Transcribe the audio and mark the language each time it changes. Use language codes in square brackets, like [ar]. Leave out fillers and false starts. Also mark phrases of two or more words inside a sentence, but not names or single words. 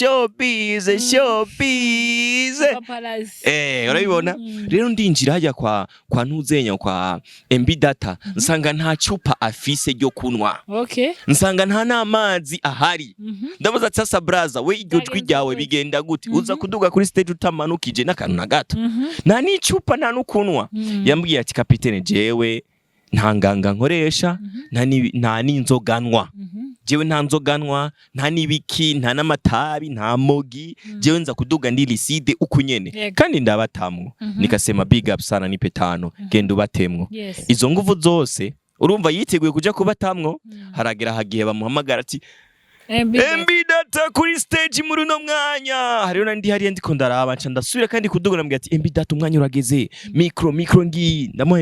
[rn] urabibona rero ndinjira hajya kwa ntuzenya kwa MB Data nsanga nta chupa afise ryo kunwa nsanga nta namazi ahari ndabaza sasa braza we iryo jwi ryawe bigenda gute uza kuduga kuri stage utamanukije n'akantu na gato nta ni chupa nta nukunwa yambwiye ati capitaine jewe nta nganga nkoresha nta n'inzoganwa jewe nta nzoganwa nta nibiki nta namatabi nta mogi jewe nza kuduga ndi liside ukunyene kandi ndabatamwo nikasema [en] big up [rn] sana ni petano genda ubatemwo izo nguvu zose urumva yiteguye kuja kubatamwo haragera hagiye bamuhamagara ati MB Data kuri stage muri no mwanya hariyo nandi hariye ndiko ndaraba nca ndasubira kandi kuduga nambwiye ati MB Data umwanya urageze micro ngi ndamuhe